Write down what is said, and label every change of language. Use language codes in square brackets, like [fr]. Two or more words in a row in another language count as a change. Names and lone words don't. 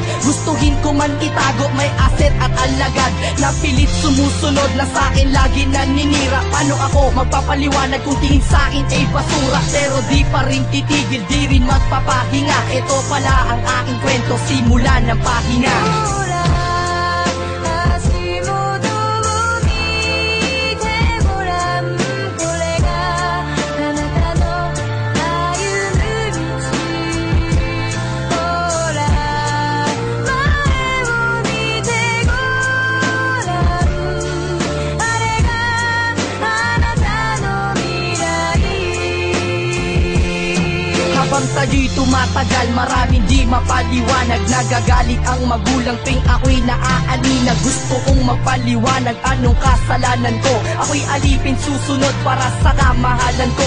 [tl] Gustuhin ko man itago, may aset at alagad. Napilit sumusunod na sa'kin, lagi naninira. Paano ako magpapaliwanag kung tingin sa'kin ay basura? Pero di pa rin titigil, di rin magpapahinga. Ito pala ang aking kwento, simula ng pahina. [ja] ほら足元を見てごらん、これがあなたの歩む道。ほら前を見てごらん、あれがあなたの未来。 [tl] Habang tayo'y tumatagal, maraming di mapaliwanag. Nagagalit ang magulang tuwing ako'y naaalina. Gusto kong mapaliwanag anong kasalanan ko. Ako'y alipin susunod para sa kamahalan ko.